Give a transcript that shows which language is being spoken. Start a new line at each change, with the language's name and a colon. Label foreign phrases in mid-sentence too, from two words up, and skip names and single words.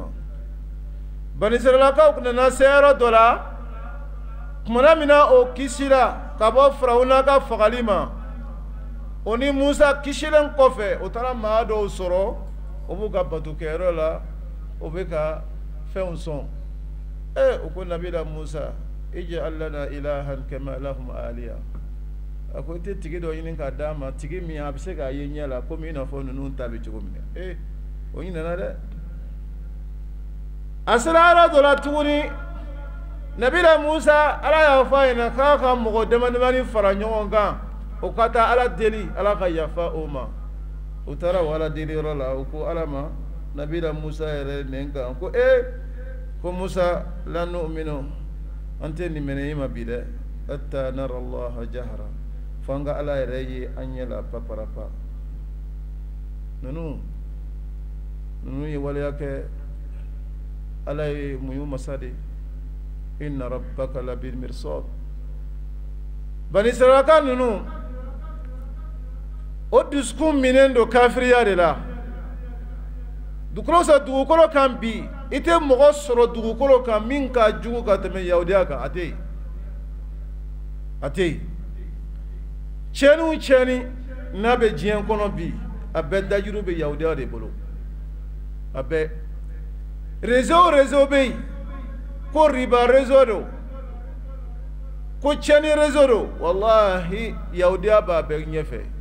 Bambara: Bani Israilakaw nana se yɔrɔ dɔ la tumana min na o kisira ka bɔ Firawuna ka fagali ma o ni Musa kisilen kɔfɛ o taara maa dɔw sɔrɔ o b'u ka batokɛyɔrɔ la o bɛ ka fɛnw sɔn o ko nabila Musa
Arabic: اجعل لنا إلها كما لهم آلهة
Bambara: a ko i tɛ tigi dɔ ɲini k'a d'a ma tigi min a bɛ se k'a ye ɲɛ la komi i n'a fɔ ninnu ta bɛ cogo min na o ɲinɛna dɛ. A sera yɔrɔ dɔ la tuguni nabila Musa Ala y'a fɔ a ɲɛna k'a ka mɔgɔ damadamani fara ɲɔgɔn kan o ka taa Ala deli Ala ka yafa o ma o taara o Ala deli yɔrɔ la o ko Ala ma nabila Musa yɛrɛ nɛn kan ko ko Musa
Arabic: لن نؤمن
Bambara: an tɛ nin minɛ i ma bi dɛ
Arabic: حتى نرى الله جهرة
Bambara: fo an ka Ala yɛrɛ ye an ɲɛ la paparapa. Ninnu ye waleya kɛ Ala ye mun y'u masa de
Arabic: إن ربك لبالمرصاد.
Bambara: Bani Israilaka ninnu o dusukun minen don kafiriya de la dugukolo kan bi i tɛ mɔgɔ sɔrɔ dugukolo kan min ka jugu ka tɛmɛ yahudiya kan a tɛ yen a tɛ yen tiɲɛni o tiɲɛni n'a bɛ diɲɛ kɔnɔ bi a bɛɛ dajuru bɛ yahudiya de bolo a bɛɛ réseau bɛ yen ko riba réseau don ko tiɲɛni réseau don wallahi yahudiya b'a bɛɛ ɲɛfɛ